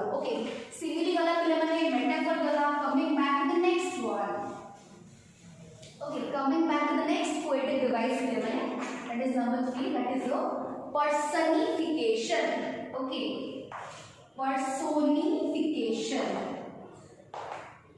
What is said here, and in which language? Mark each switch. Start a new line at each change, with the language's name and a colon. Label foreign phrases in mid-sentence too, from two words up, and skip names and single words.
Odia: ଓକେ ସିମିଲି ୱାଲା ପିଲେ ମାନେ ମେଟାଫର ଗଲା।
English: coming back to the next one. okay coming back to the next poetic device
Odia: ପିଲେ ମାନେ
English: that is number 3 that is your personification। okay personification